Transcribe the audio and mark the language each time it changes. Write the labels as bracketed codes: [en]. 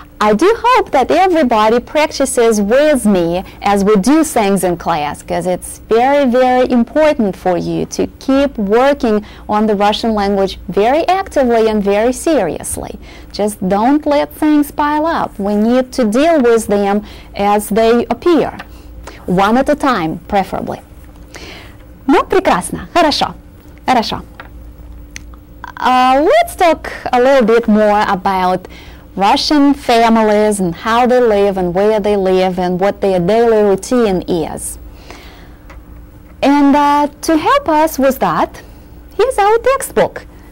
[en] I do hope that everybody practices with me as we do things in class, because it's very, very important for you to keep working on the Russian language very actively and very seriously. Just don't let things pile up. We need to deal with them as they appear, one at a time, preferably. [ru] Ну, прекрасно, хорошо, хорошо. [en] Let's talk a little bit more about Russian families and how they live and where they live and what their daily routine is. And to help us with that, here's our textbook.